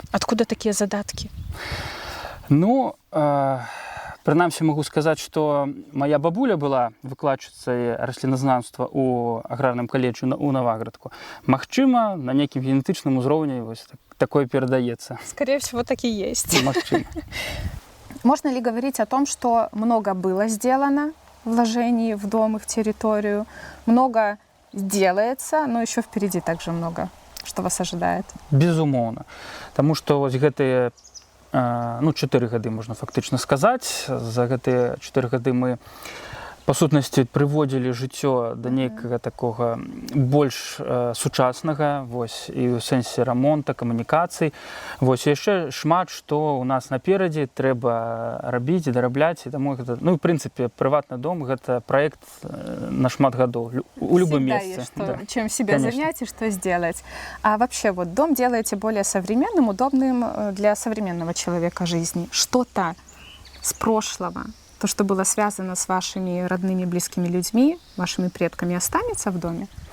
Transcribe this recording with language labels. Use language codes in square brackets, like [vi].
[ru] Откуда такие задатки? [be] Ну, прынамсі магу сказаць, што моя бабуля была выкладчыцай расліназнаўства ў аграрным каледжы ў Наваградку. Магчыма, на нейкім генетычным узроўні вось такое перадаецца. [ru] Скорее всего, так и есть. [be] Магчыма. [ru] Можно ли говорить о том, что много было сделано вложений в дом и в территорию, много сделается, но еще впереди также много, что вас ожидает? [be] Безумоўна. Таму што вось гэтыя 4 гады, можна фактычна сказаць. За гэтыя 4 гады мы, па сутнасці, прыводзілі жыццё да нейкага такога больш сучаснага, вось, і ў сэнсе рамонта, камунікацый. Вось, яшчэ шмат, што ў нас наперадзе трэба рабіць, дарабляць. І таму гэта, ну, в прынцыпе, прыватны дом — гэта праект на шмат гадоў, у любым месцы. [ru] Всегда есть, чем себя занять и что сделать. А вообще, вот дом делаете более современным, удобным для современного человека жизни. Что-то с прошлого, то, что было связано с вашими родными, близкими людьми, вашими предками, останется в доме?